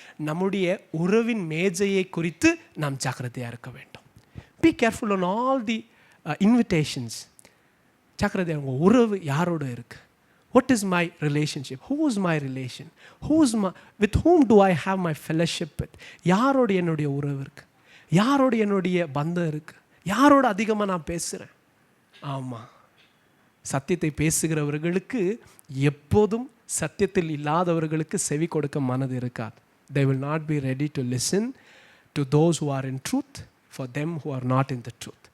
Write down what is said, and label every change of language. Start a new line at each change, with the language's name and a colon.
Tamil: நம்முடைய உறவின் மேஜையை குறித்து நாம் ஜாக்கிரதையாக இருக்க வேண்டும்.
English: Be careful on all the invitations.
Tamil: ஜாக்கிரதையாக உங்கள் உறவு யாரோட இருக்குது?
English: What is my relationship? Who is my relation? With whom do I have my fellowship with?
Tamil: யாரோட என்னுடைய உறவு இருக்குது? யாரோட என்னுடைய பந்தம் இருக்குது? யாரோட அதிகமாக நான் பேசுகிறேன்? ஆமாம், சத்தியத்தை பேசுகிறவர்களுக்கு எப்போதும் சத்தியத்தில் இல்லாதவர்களுக்கு செவி கொடுக்க மனது இருக்காது.
English: They will not be ready to listen to those who are in truth for them who are not in the truth.